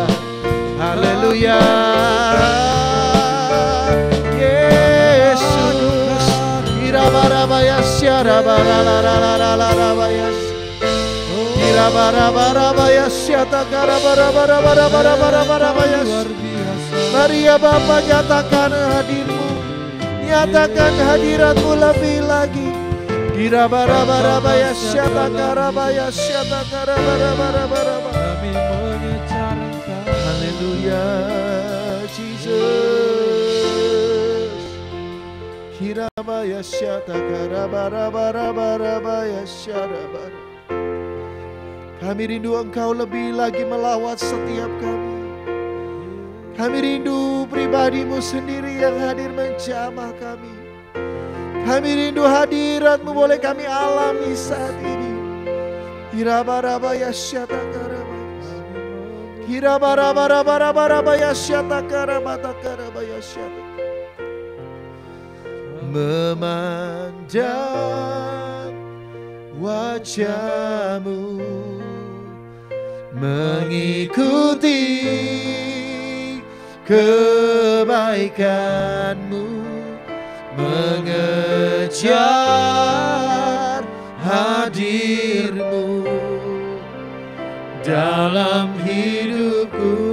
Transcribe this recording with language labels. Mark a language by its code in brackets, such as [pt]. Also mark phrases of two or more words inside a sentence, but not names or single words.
[id] Haleluya. Yesus. Irabarabaya syarabaralalalala. Irabarabaya syatakarabarabarabarabarabarabarabaya. Mari ya Bapa, nyatakan hadir-Mu, nyatakan hadirat-Mu lebih lagi. Irabarabarabayas syatakarabaya syatakarabarabarabarabaraba. Kami mengejar Engkau. Haleluya, Jesus. Kirabaya syatakarabarabarabarabarabaya syarabar. Kami rindu Engkau lebih lagi melawat setiap kami. Kami rindu pribadi-Mu sendiri yang hadir menjamah kami. Kami rindu hadirat-Mu, boleh kami alami saat ini. Irabarabaya syatakarabaya. Irabarabarabarabaya syatakarabatakarabaya syata. Memandang wajah-Mu, mengikuti kebaikan-Mu, mengejar hadir-Mu dalam hidupku.